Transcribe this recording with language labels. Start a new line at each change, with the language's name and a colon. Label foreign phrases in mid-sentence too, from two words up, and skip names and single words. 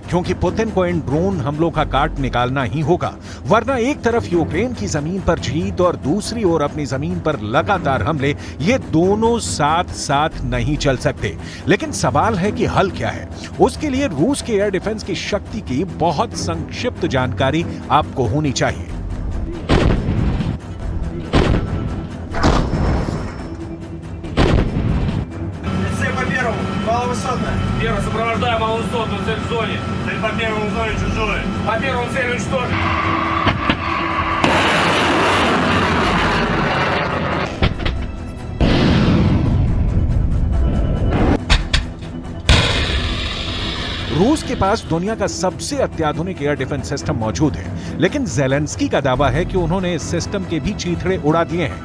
Hindi: क्योंकि पुतिन को इन ड्रोन हमलों का काट निकालना ही होगा, वरना एक तरफ यूक्रेन की जमीन पर जीत और दूसरी ओर अपनी जमीन पर लगातार हमले, ये दोनों साथ साथ नहीं चल सकते। लेकिन सवाल है कि हल क्या है। उसके लिए रूस के
English: air defense
Hindi: की शक्ति की बहुत संक्षिप्त जानकारी आपको होनी चाहिए।
Russian: Маловысотная. Первый сопровождаю маловысотную цель в зоне. Цель по первому в зоне чужой. По первому цель уничтожить.
Hindi: रूस के पास दुनिया का सबसे अत्याधुनिक
English: air defense system
Hindi: मौजूद है, लेकिन ज़ेलेंस्की का दावा है कि उन्होंने इस सिस्टम के भी चीथड़े उड़ा दिए हैं।